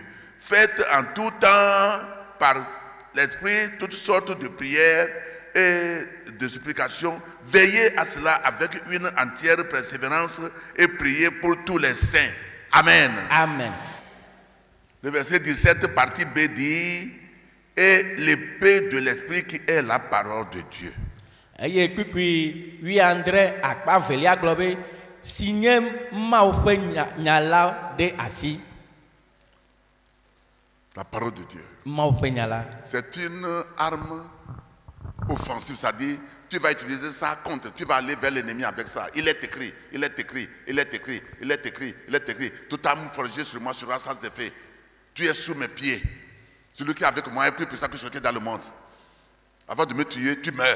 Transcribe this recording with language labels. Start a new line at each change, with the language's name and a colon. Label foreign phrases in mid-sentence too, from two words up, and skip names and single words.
French: Faites en tout temps par l'esprit toutes sortes de prières et de supplications. Veillez à cela avec une entière persévérance et priez pour tous les saints. Amen. Amen. Le verset 17, partie B dit, et l'épée de l'esprit qui est la parole de Dieu.
Ewe: Eye kpikpi 8 akpa velia gblɔ be si nye Mawu ƒe nya la ɖe asi.
French: La parole de Dieu.
Ewe: Mawu ƒe nya la.
French: C'est une arme offensive, c'est-à-dire tu vas utiliser ça contre, tu vas aller vers l'ennemi avec ça. Il est écrit, il est écrit, il est écrit, il est écrit, il est écrit. Toute arme forgée sur moi sera sans effet. Tu es sous mes pieds. Celui qui est avec moi est plus puissant que celui qui est dans le monde. Avant de me tuer, tu meurs.